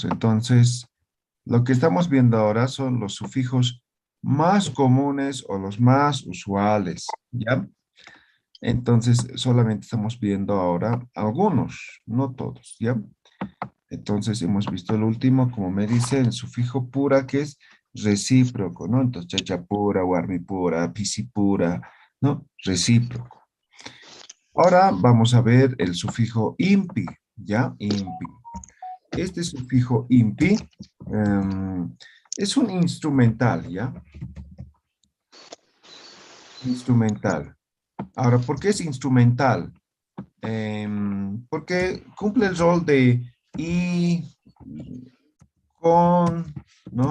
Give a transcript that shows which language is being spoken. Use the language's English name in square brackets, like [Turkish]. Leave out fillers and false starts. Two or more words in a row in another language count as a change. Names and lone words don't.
[Spanish] Entonces, lo que estamos viendo ahora son los sufijos más comunes o los más usuales, ¿ya? Entonces, solamente estamos viendo ahora algunos, no todos, ¿ya? Entonces, hemos visto el último, como me dice, el sufijo pura, que es recíproco, ¿no? Entonces, [Aymara] chachapura, guarmipura, pisipura, [Spanish] ¿no? Recíproco. Ahora vamos a ver el sufijo impi, ¿ya? Impi. Este sufijo impi es un instrumental, ¿ya? Instrumental. Ahora, ¿por qué es instrumental? Porque cumple el rol de y, con, ¿no?